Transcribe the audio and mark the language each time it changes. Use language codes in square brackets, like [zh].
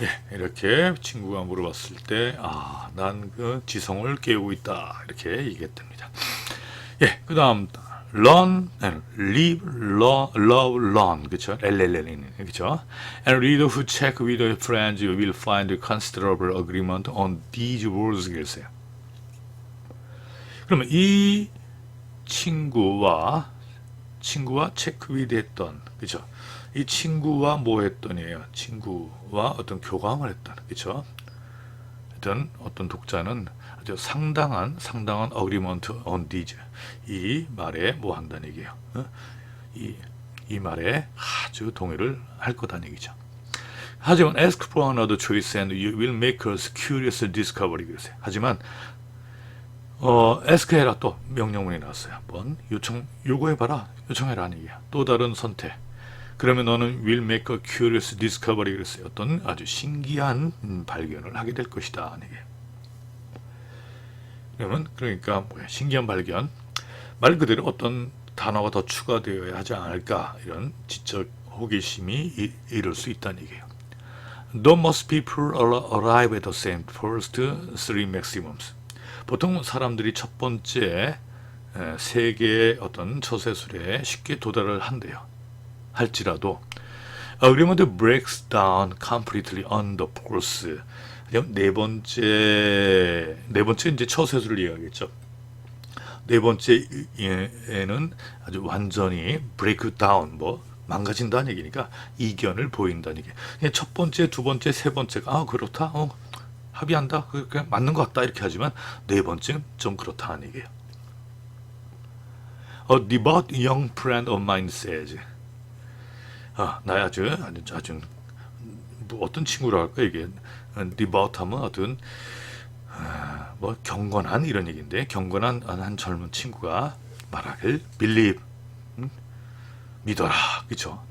[ko] 이렇게 친구가 물어봤을 때, 난 그 지성을 깨우고 있다. 이렇게 얘기했답니다. 그 다음, learn, live, love, learn. 그쵸? LLL는, 그쵸? [en] And reader who check with their friends will find a considerable agreement on these words. [ko] 그랬어요. 그러면 이 친구와 체크 위드 했던, 그쵸? 이 친구와 뭐 했더니에요. 친구와 어떤 교감을 했다. 그렇죠? 어떤 독자는 아주 상당한 [en] agreement on these [ko] 이 말에 뭐 한다는 얘기예요. 이 말에 아주 동의를 할 거다는 얘기죠. [en] 하지만 ask for another choice and you will make a curious discovery. [ko] 그랬어요. 하지만 ask 해라 또 명령문이 나왔어요. 한번 요청해봐라. 요청해라 하는 얘기야. 또 다른 선택. 그러면 너는 [en] will make a curious discovery [ko] 그랬어요. 어떤 아주 신기한 발견을 하게 될 것이다. 이게. 그러면 그러니까 뭐야? 신기한 발견. 말 그대로 어떤 단어가 더 추가되어야 하지 않을까 이런 지적 호기심이 이룰 수 있다는 얘기예요. [en] Though most people arrive at the same first three maximums. [ko] 보통 사람들이 첫 번째 세 개의 어떤 처세술에 쉽게 도달을 한대요. 할지라도 [en] agreement breaks down completely on the fourth. [ko] 네 번째 이제 처세술을 이해하겠죠. 네 번째에는 아주 완전히 [en] break down [ko] 뭐 망가진다는 얘기니까 이견을 보인다는 얘기. 그냥 첫 번째, 두 번째, 세 번째가 그렇다. 합의한다. 그냥 맞는 것 같다. 이렇게 하지만 네 번째는 좀 그렇다는 얘기예요. [en] A devout young friend of mine says. [ko] 나의 아주 뭐 어떤 친구라 할까 이게 devout 하면 어떤 뭐 경건한 이런 얘기인데 경건한 한 젊은 친구가 말하길 believe 믿어라 그렇죠?